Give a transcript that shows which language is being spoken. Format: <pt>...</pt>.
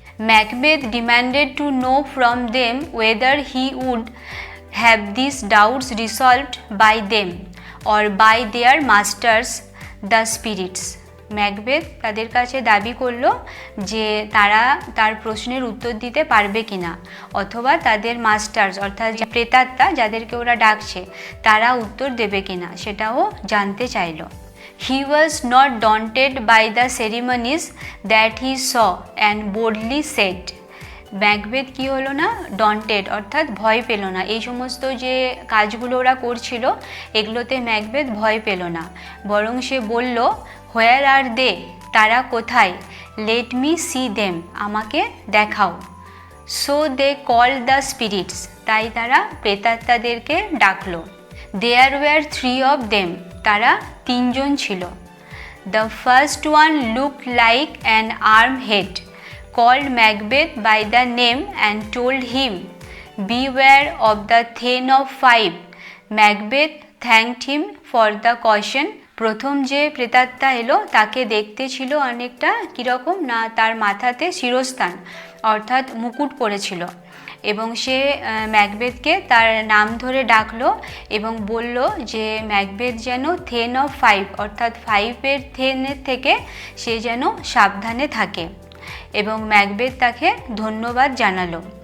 <en>Macbeth demanded to know from them whether he would have this doubts resolved by them or by their masters the spirits.</en> <bn>Macbeth তাদের কাছে দাবি করল যে তারা তার প্রশ্নের উত্তর দিতে পারবে কিনা অথবা তাদের মাস্টার্স অর্থাৎ যে প্রেতাত্মা যাদেরকে ওরা ডাকছে তারা উত্তর দেবে কিনা সেটাও জানতে চাইল।</bn> <en>He was not daunted by the ceremonies that he saw and boldly said,</en> <bn>Macbeth কি হলো না, ডন্টেড অর্থাৎ ভয় পেল না। এই সমস্ত যে কাজগুলো ওরা করছিল এগুলোতে ম্যাকবেথ ভয় পেল না, বরং সে বলল,</bn> <en>where are they,</en> <bn>তারা কোথায়,</bn> <en>let me see them,</en> <bn>আমাকে দেখাও।</bn> <en>so they call the spirits,</en> <bn>তাই তারা প্রেতাত্মাদেরকে ডাকলো।</bn> <en>there were 3 of them,</en> <bn>তারা 3 জন ছিল।</bn> <en>The first one look like an arm head, called Macbeth by the name and told him, beware of the Thane of Five. Macbeth thanked him for the caution.</en> <bn>প্রথম যে প্রেতাত্মা এলো তাকে দেখতে ছিল অনেকটা কীরকম না, তার মাথাতে শিরস্থান অর্থাৎ মুকুট পড়েছিল, এবং সে ম্যাকবেথকে তার নাম ধরে ডাকলো এবং বলল যে ম্যাকবেথ যেন থেন অফ 5 অর্থাৎ 5-এর থেনের থেকে সে যেন সাবধানে থাকে, এবং ম্যাকবেথ তাকে ধন্যবাদ জানালো।</bn>